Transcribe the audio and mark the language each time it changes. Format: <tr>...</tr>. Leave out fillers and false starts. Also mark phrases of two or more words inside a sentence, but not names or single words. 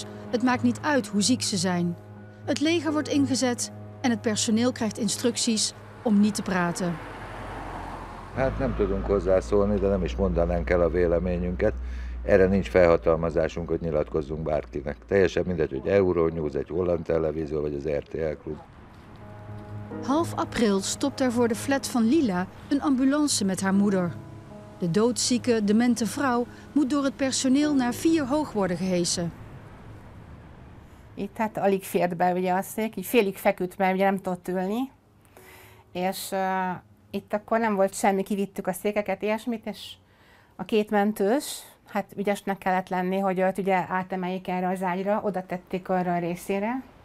<nl>Het maakt niet uit hoe ziek ze zijn. Het leger wordt ingezet en het personeel krijgt instructies om niet te praten.</nl> <hu>Hát nem tudunk hozzászólni, de nem is mondanánk el a véleményünket. Erre nincs felhatalmazásunk, hogy nyilatkozzunk bárkinek. Teljesen mindegy, hogy Euronews, egy holland televízió vagy az RTL Klub.</hu> <nl>Half april stopt er voor de flat van Lila een ambulance met haar moeder. De doodzieke, demente vrouw moet door het personeel naar 4 hoog worden gehesen.</nl> <hu>Itt hát alig fért be ugye a szék, így félig feküdt, mert ugye nem tudott ülni. És itt akkor nem volt semmi, kivittük a székeket, ilyesmit, és a 2 mentős, hát ügyesnek kellett lenni, hogy őt ugye átemeljék erre az ágyra, oda tették arra a részére.</hu>